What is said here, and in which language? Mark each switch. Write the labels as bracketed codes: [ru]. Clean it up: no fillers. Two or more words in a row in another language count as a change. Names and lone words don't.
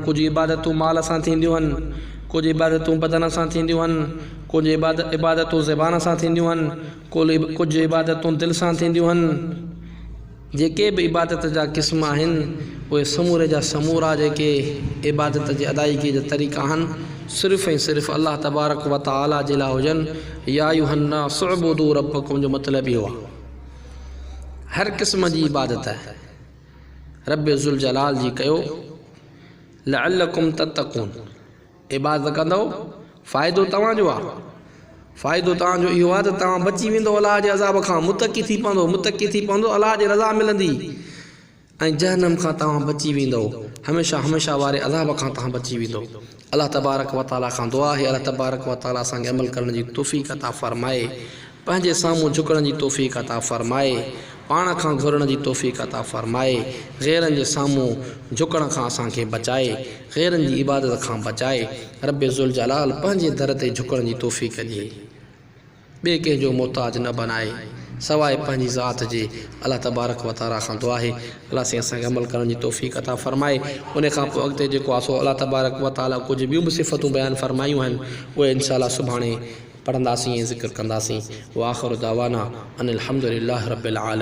[sd] कुझु इबादतूं माल सां थींदियूं आहिनि, कुझु इबादतूं बदन सां थींदियूं आहिनि, कुझु इबादतूं ज़बान सां थींदियूं आहिनि, कुझु इबादतूं दिलि सां थींदियूं आहिनि। जेके बि इबादत जा क़िस्म आहिनि उहे समूरे जा समूरा जेके इबादत जी अदायगी जा तरीक़ा आहिनि सिर्फ़ु ऐं सिर्फ़ु [ar] الله تبارك وتعالى [sd] जे लाइ हुजनि। [ar] يا أيها الناس اعبدوا ربكم [sd] जो मतिलबु इहो आहे हर क़िस्म जी इबादत आहे [ar] رب ذو الجلال [sd] जी कयो [ar] لعلكم تتقون [sd] इबादत कंदव फ़ाइदो तव्हांजो आहे फ़ाइदो तव्हांजो इहो आहे त तव्हां बची वेंदो अलाह जे अज़ाब खां मुतक़ी थी पवंदो अलाह जी रज़ा मिलंदी ऐं जहन्नम खां तव्हां बची वेंदो हमेशह हमेशह वारे अज़ाब खां तव्हां बची वेंदो। [ar] الله تبارك وتعالى [sd] खां दुआ आहे [ar] الله تبارك وتعالى [sd] असांखे अमल करण जी तौफ़ीक़ अता फ़रमाए पंहिंजे साम्हूं झुकण जी तौफ़ीक़ अता फ़रमाए पाण खां घुरण जी तौफ़ीक़ अता फ़रमाए ग़ैरनि जे साम्हूं झुकण खां असांखे बचाए ग़ैरनि जी इबादत खां बचाए [ar] رب ذو الجلال [sd] पंहिंजे दर ते झुकण जी तौफ़ीक़ ॾिए ॿिए कंहिंजो मोहताज न बनाए सवाइ पंहिंजी ज़ात जे। [ar] الله تبارك وتعالى [sd] खां दुआ आहे अल्लाह से असांखे अमल करण जी तौफ़ीक़ अता फ़रमाए। उन खां पोइ अॻिते जेको आहे सो [ar] الله تبارك وتعالى [sd] कुझु ॿियूं बि सिफ़तूं बयानु फ़रमायूं आहिनि उहे इंशाअल्लाह सुभाणे पढ़ंदासीं ऐं ज़िक्र कंदासीं। [ar] وآخر دعوانا أن الحمد لله رب العالمين.